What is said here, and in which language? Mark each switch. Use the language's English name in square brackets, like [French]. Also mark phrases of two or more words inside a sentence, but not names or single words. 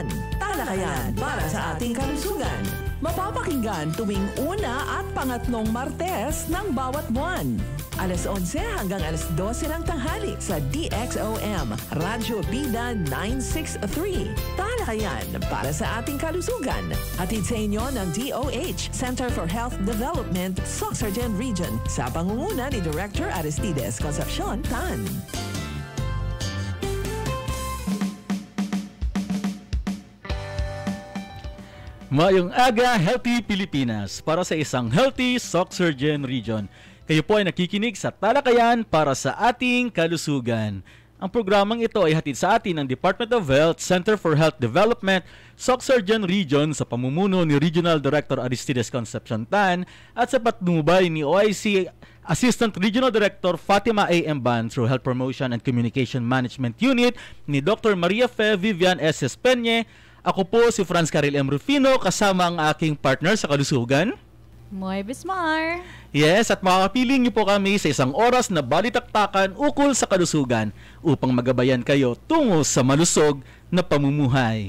[Filipino] Talakayan para sa ating kalusugan. Mapapakinggan tuwing una at pangatlong Martes ng bawat buwan. Alas 11 hanggang alas 12 ng tanghali sa DXOM, Radyo Bida 963. Talakayan para sa ating kalusugan. Hatid sa inyo ng DOH, Center for Health Development, Sorsogon Region, sa pangunguna ni Director Aristides Concepcion Tan. [Bikol] Mayong aga, [Filipino] Healthy Pilipinas, para sa isang healthy Sorsogon Region. Kayo po ay nakikinig sa Talakayan para sa ating kalusugan. Ang programang ito ay hatid sa atin ng Department of Health, Center for Health Development, Sorsogon Region sa pamumuno ni Regional Director Aristides Concepcion Tan at sa patnubay ni OIC Assistant Regional Director Fatima A. Emban through Health Promotion and Communication Management Unit ni Dr. Maria Fe Vivian S. Espeñe. Ako po si Franz Caril M. Rufino kasama ang aking partner sa kalusugan, Moy Bismar. Yes, at makakapiling niyo po kami sa isang oras na balitaktakan ukol sa kalusugan upang magabayan kayo tungo sa malusog na pamumuhay.